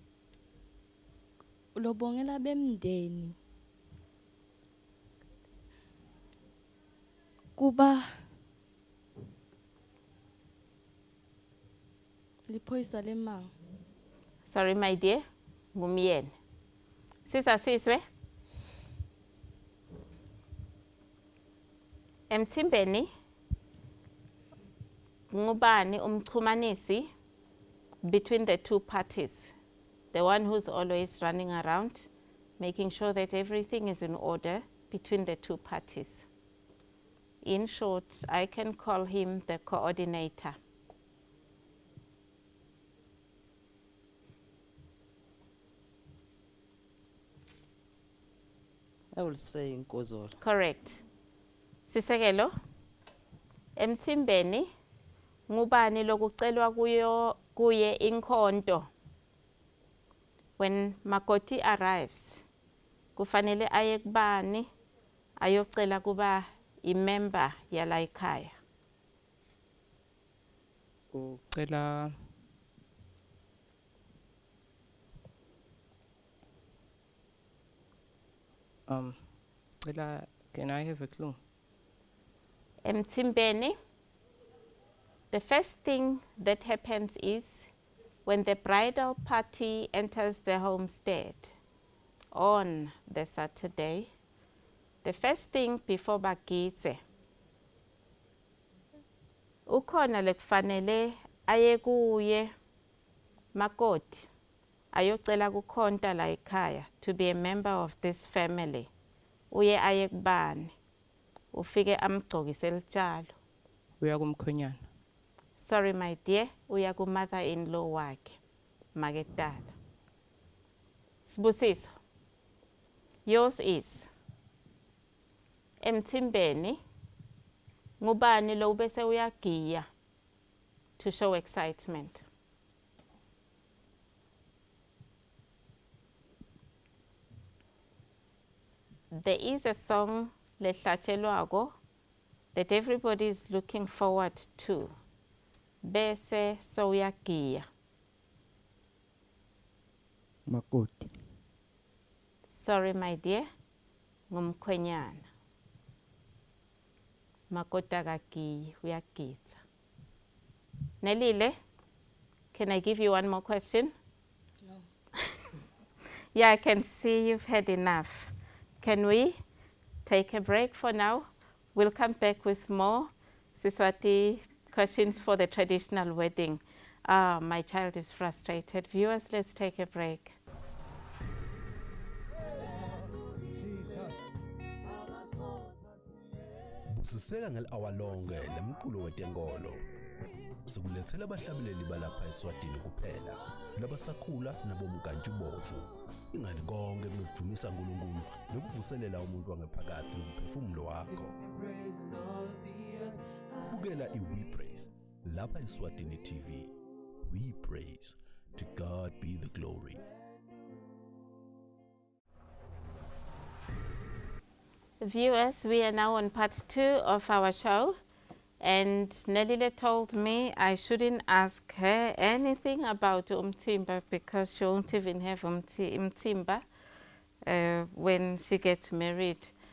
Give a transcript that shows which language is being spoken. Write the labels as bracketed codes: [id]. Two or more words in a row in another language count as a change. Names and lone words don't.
[ss] Lobongela bemndeni. Kuba liphoyisa lemang. [en] Sorry, my dear. [ss] Ngumyeni. Siswe. Emthimbeni ngubani umchumanisi [en] between the two parties? The one who's always running around, making sure that everything is in order between the two parties. In short, I can call him the coordinator. I will say Nkozolo. Correct. [ss] Sisekelo, emthimbeni ngubani lokucelwa kuye inkhonto. [en] When makoti arrives, [ss] kufanele aye kubani ayocela kuba imember yala ekhaya. [en] Ucela can I have a clue? Emthimbeni, the first thing that happens is when the bridal party enters the homestead on the Saturday, the first thing before [ss] bagidze, ukhona lekufanele aye kuye makoti ayocela kukhonta la ekhaya [en] to be a member of this family. [ss] Uye aye kubani, ufike amgcokise litshalo. Uya kumkhwenyana. [en] Sorry my dear, [ss] uya ku mother-in-law wakhe maketala. Sibusiso, [en] yours is [ss] emthimbeni ngubani lo bese uyagiya [en] to show excitement? There is a song lehlatshelwako that everybody is looking forward to. [ss] Bese soyagiya. Makoti. [en] Sorry my dear, [ss] ngumkhwenyana. Makoti akagiyi, uyagidza. [en] Nelile, can I give you one more question? No. Yeah, I can see you've had enough. Can we take a break for now? We'll come back with more Siswati questions for the traditional wedding. My child is frustrated. Viewers, let's take a break. [ss] Busiseka ngel-hour lonke lemculo wetenkolo. Sikulethela abahlabeleli balapha eSwatini kuphela, labasakhula nabomkantshubovu. Ingani konke kunokujumisa uNkulunkulu nokuvuselela umuntu wangaphakathi ngomphefumulo wakho. Bukela iWe Praise lapha eSwatini TV. [en] We praise. To God be the glory. Viewers, we are now on part 2 of our show, and Nelile told me I shouldn't ask her anything about umtimba because she won't even have umtimba when she gets married.